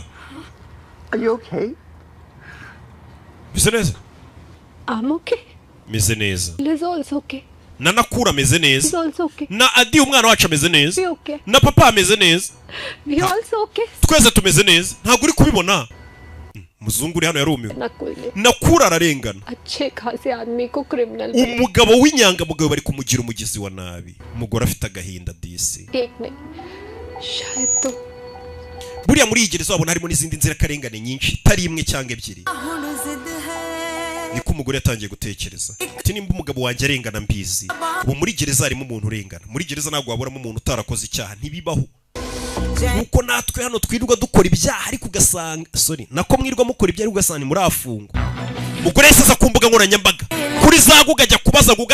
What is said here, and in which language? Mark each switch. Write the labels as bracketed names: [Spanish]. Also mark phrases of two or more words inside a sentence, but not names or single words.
[English] are you okay? [Kinyarwanda] Meze neza? [English] I'm okay. [Kinyarwanda] Meze neza. [English] Liz also okay. [Kinyarwanda] Na Nakura meze neza. [English] He's also okay. [Kinyarwanda] Na Adi umwana wacu ameze neza. [English] We okay. [Kinyarwanda] Na papa ameze neza. [English] We also okay. [Kinyarwanda] Twese tumeze neza. Ntabwo uri kubibona. Muzungu uri hano yarumiwe. Nakura ararengana. [Hindi] अच्छे खासे आदमी को criminal. [Kinyarwanda] Umugabo w'inyangamugayo bari kumugira umugizi wa nabi. Umugore afite agahinda disi. [Hindi] एक नहीं. शायद तो [Kinyarwanda] buriya muri iyi gereza wabona harimo n'izindi nzira karengane nyinshi tari imwe cyangwa ebyiri niko umugore yatangiye gutekereza ati nimba umugabo wanjye arengana mbizi ubu muri gereza harimo umuntu urengana muri gereza ntabwo waburamo umuntu utarakoze icyaha ntibibaho nuko natwe hano twirirwa dukora ibyaha ariko ugasanga nako mwirwa mukora ibyaha ugasanga muri afungo umugore yese aza ku mbuga nkoranyambaga kuri za Google ajya kubaza Google